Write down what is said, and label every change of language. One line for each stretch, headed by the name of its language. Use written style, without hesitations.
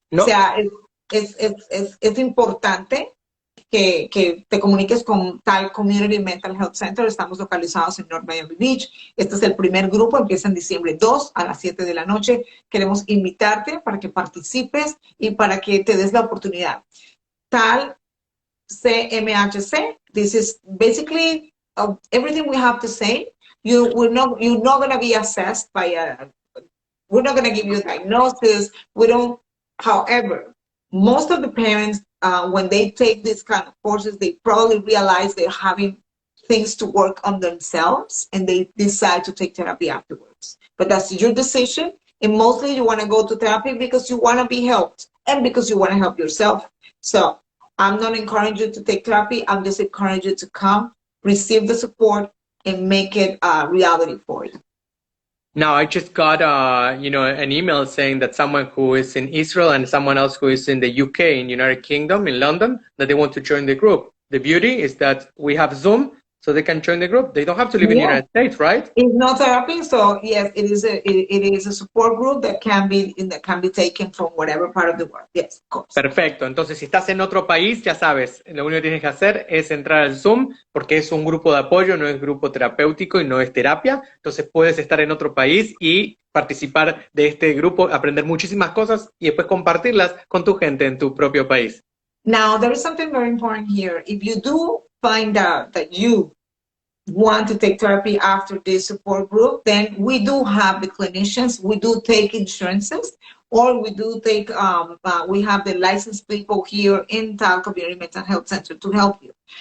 Spanish: No. O sea, es importante que te comuniques con TAL Community Mental Health Center. Estamos localizados en North Miami Beach. Este es el primer grupo, empieza en diciembre 2 a las 7 de la noche. Queremos invitarte para que participes y para que te des la oportunidad.
English: TAL CMHC, this is basically everything we have to say. You're not going to be assessed by we're not going to give you a diagnosis. However, most of the parents, when they take these kind of courses, they probably realize they're having things to work on themselves, and they decide to take therapy afterwards. But that's your decision. And mostly you want to go to therapy because you want to be helped and because you want to help yourself. So I'm not encouraging you to take therapy. I'm just encouraging you to come, receive the support, and make it a reality for you. Now, I just got, an email saying that someone who is in Israel and someone else who is in the UK, in United Kingdom, in London, that they want to join the group. The beauty is that we have Zoom, so they can join the group. They don't have to live in the United States, right? It's not therapy, so yes, it is a support group that can be taken from whatever part of the world. Yes, of course.
Spanish: Perfecto. Entonces, si estás en otro país, ya sabes, lo único que tienes que hacer es entrar al Zoom, porque es un grupo de apoyo, no es grupo terapéutico y no es terapia. Entonces, puedes estar en otro país y participar de este grupo, aprender muchísimas cosas y después compartirlas con tu gente en tu propio país.
English: Now, there is something very important here. If you do find out that you want to take therapy after this support group, then we do have the clinicians, we do take insurances, or we do take, we have the licensed people here in TAL Community Mental Health Center to help you.